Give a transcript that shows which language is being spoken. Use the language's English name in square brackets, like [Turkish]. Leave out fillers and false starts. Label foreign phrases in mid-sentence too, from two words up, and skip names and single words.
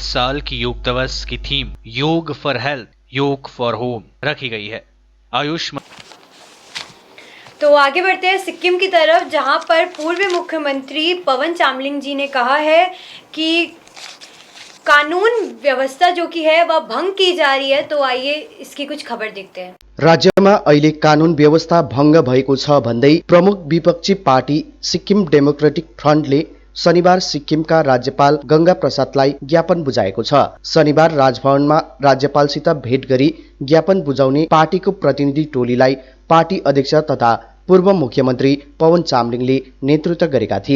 [Hindi] इस साल की योग दिवस की थीम [English] Yoga for Health, Yoga for Home [Hindi] रखी गई है। आयुष तो आगे बढ़ते हैं सिक्किम की तरफ, जहां पर पूर्व मुख्यमंत्री पवन चामलिङ जी ने कहा है कि कानून व्यवस्था जो की है वह भंग की जा रही है। तो आइए इसकी कुछ खबर देखते हैं। [Nepali] राज्यमा अहिले कानून व्यवस्था भङ्ग भएको छ भन्दै प्रमुख विपक्षी पार्टी सिक्किम डेमोक्रेटिक फ्रन्टले शनिबार सिक्किमका राज्यपाल गंगा प्रसादलाई ज्ञापन बुझाएको छ। शनिबार राजभवनमा राज्यपालसित भेट गरी ज्ञापन बुझाउने पार्टीको प्रतिनिधि टोलीलाई पार्टी अध्यक्ष तथा पूर्व मुख्यमन्त्री पवन चामलिङले नेतृत्व गरेका थिए।